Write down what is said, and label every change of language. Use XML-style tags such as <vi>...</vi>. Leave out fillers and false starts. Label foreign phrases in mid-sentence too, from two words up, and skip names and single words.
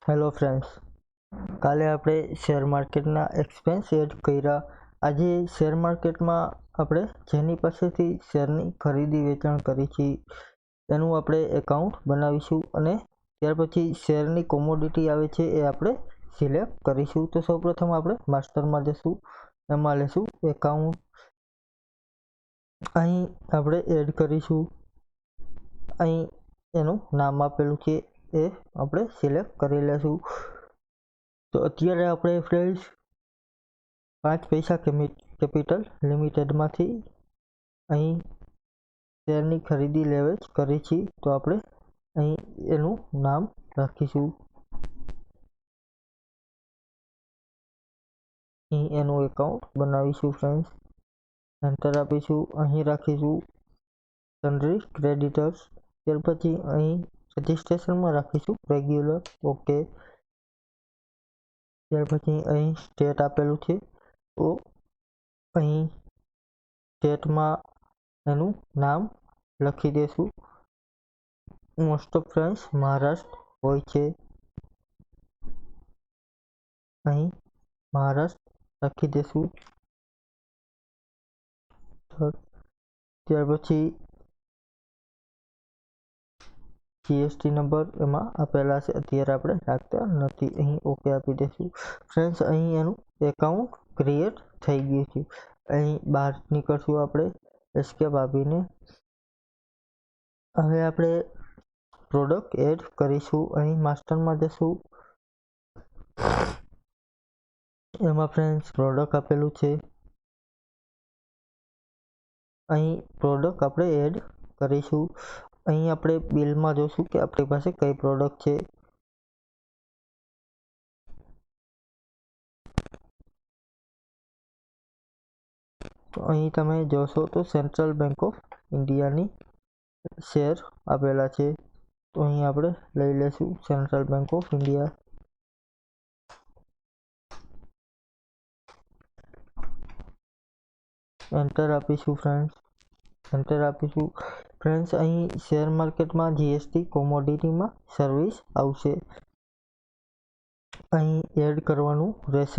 <gu>ફ્રેન્ડ્સ, કાલે આપણે</gu> <en>share marketના expense add</en> <gu>કર્યા। આજ</gu> <en>share market</en> <gu>મેં આપણે જેની પાસેથી શેરની ખરીદી વેચાણ કરી છે એનું આપણે એકાઉન્ટ બનાવીશું અને ત્યાર પછી શેરની કોમોડિટી આવે છે એ આપણે સિલેક્ટ કરીશું। તો સૌપ્રથમ આપણે માસ્ટર મેં જશું, એમાં લેશું એકાઉન્ટ, અહીં આપણે એડ કરીશું, અહીં એનું નામ આપેલું છે એ આપણે સિલેક્ટ કરી લેશું। તો અત્યારે આપણે ફ્રેન્ડ્સ 5 પૈસા કેપિટલ લિમિટેડ માંથી અહીં શેરની ખરીદી લેવેચ કરી છી। તો આપણે અહીં એનું નામ રાખીશું, અહીં એનું એકાઉન્ટ બનાવીશું ફ્રેન્ડ્સ। એન્ટર આપીશું, અહીં રાખીશું</gu> <en>sundry creditors.</en> <gu>ત્યાર પછી અહીં રજિસ્ટ્રેશન મેં રાખીશું</gu> <en>regular, ok.</en> <gu>ત્યાર પછી અહીં સ્ટેટ આપેલું છે તો અહીં સ્ટેટ મેં એનું નામ લખી દેશું।</gu> <en>most of friends</en> <gu>મહારાષ્ટ્ર હોય છે, અહીં મહારાષ્ટ્ર લખી દેશું। ત્યાર પછી</gu> <en>GST number</en> <gu>એમાં આપેલા છે, અત્યારે આપણે નાખતા નથી, અહીં ઓકે આપી દેશું। ફ્રેન્ડ્સ અહીં એનું એકાઉન્ટ ક્રિએટ થઈ ગયું છે। અહીં બહાર નીકળશું આપણે એસ્કેપ આપીને। હવે આપણે</gu> <en>product add</en> <gu>કરીશું, અહીં માસ્ટર મેં જશું, એમાં ફ્રેન્ડ્સ પ્રોડક્ટ આપેલું છે, અહીં પ્રોડક્ટ આપણે એડ કરીશું। અહીં આપણે બિલ મેં જોશું કે આપણી પાસે કઈ પ્રોડક્ટ છે। તો અહીં તમે જોશો તો સેન્ટ્રલ બેંક ઓફ ઇન્ડિયા ની શેર આપેલા છે। તો અહીં આપણે લઈ લેશું સેન્ટ્રલ બેંક ઓફ ઇન્ડિયા। એન્ટર આપીશું ફ્રેન્ડ્સ, એન્ટર આપીશું। ફ્રેન્ડ્સ અહીં</gu> <en>share market</en> <gu>મેં</gu> <en>GST commodity</en> <gu>મેં સર્વિસ આવશે, અહીં એડ કરવાનું રહેશે।</gu>